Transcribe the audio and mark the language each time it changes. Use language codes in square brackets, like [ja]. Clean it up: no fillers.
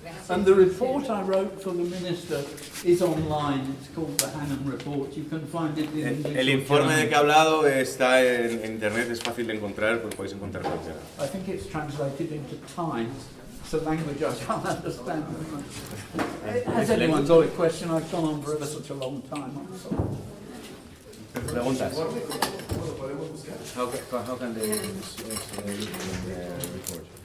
[en] And the report I wrote for the minister is online. It's called the Hannam Report. You can find it in English. [es] El informe de que he hablado está en internet, es fácil de encontrar, pues podéis encontrar cualquiera. [en] I think it's translated into Times. It's a language I can't understand. Has anyone got a question? I've gone on for ever such a long time. I'm sorry. [es] Preguntas. [en] How can they read the report?